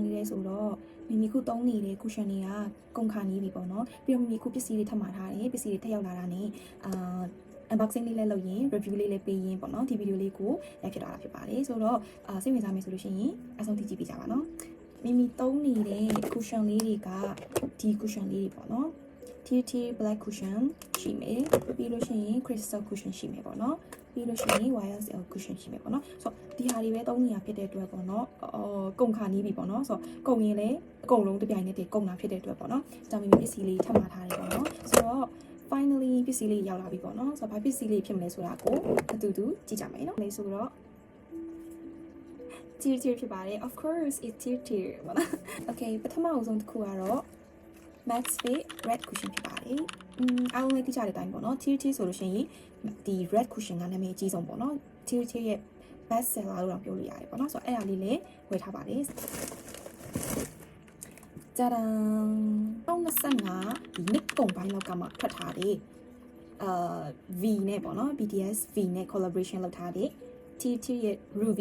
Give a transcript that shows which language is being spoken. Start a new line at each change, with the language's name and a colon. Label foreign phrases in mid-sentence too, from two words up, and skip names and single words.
Burmese: လေးလဲဆိုတော့မိမိခုသုံးနေတဲ့ cushion တွေကကုန်ခါနေပြီပေါ့နော်ပြီးတော့မိမိခုပစ္စည်းတွေထပ်မှာထားတယ်ပစ္စည်းတွေထပ်ရောက်လာတာ ਨੇ unboxing လေးလည်းလုပ်ရင် review လေးလည်းပေးရင်ပေါ့နော်ဒီ video လေးကိုရိုက်ဖြစ်လာတာဖြစ်ပါတယ်ဆိုတော့စိတ်ဝင်စားမယ်ဆိုလို့ရှိရင်အဆုံးထိကြည့်ပေးကြပါနော်မိမိသုံးနေတဲ့ cushion လေးတွေကဒီ cushion လေး တွေပေါ့နော် TT black cushion ရှိမယ်ပြီးလို့ရှိရင် crystal cushion ရှိမယ်ပေါ့နော်ပြီးလို့ရှိရင် YSL cushion ရှိမယ်ပေါ့နော်ဆိုတော့ဒီဟာတွေပဲသုံးနေရဖြစ်တဲ့အတွက်ပေါ့နော်ကုန်ခါနေပြီပေါ့နော်ဆိုတော့ကုန်ရင်လည်းအကုန်လုံးတစ်ပြိုင်နက်တည်းကုန်တာဖြစ်တဲ့အတွက်ပေါ့နော်ဒါကြောင့်မိမိပစ္စည်းလေးထပ်မှာထားတယ်ပေါ့နော်ဆိုတော့ finally ပစ္စည်းလေးရောက်လာပြီပေါ့နော်ဆိုတော့ဘာပစ္စည်းလေးဖြစ်မလဲဆိုတာကိုအတူတူကြည့်ကြမယ်နော်လေဆိုတော့ tier ဖြစ်ပါတယ်
English: of course it's tier
Burmese: ပေါ့နော် okay ပထမအဆုံးတစ်ခုကတော့ Max Fit red cushion ဖြစ်ပါတယ်အားလုံးလေးသိကြတဲ့အတိုင်းပေါ့နော် tier ဆိုလို့ရှိရင်ဒီ red cushion ကနာမည်အကြီးဆုံးပေါ့နော် tier ရဲ့
English: best seller
Burmese: လို့တော့ပြောလို့ရတယ်ပေါ့နော်ဆိုတော့အဲ့ဒါလေးလည်းဝယ်ထားပါတယ် じゃらん2025ဒီနှစ်ကုန်ပိုင်းလောက်ကမှထွက်ထားတဲ့V နဲ့ပေါ့နော် BTS V နဲ့ collaboration လုပ်ထားတဲ့ TT ရဲ့ Ruby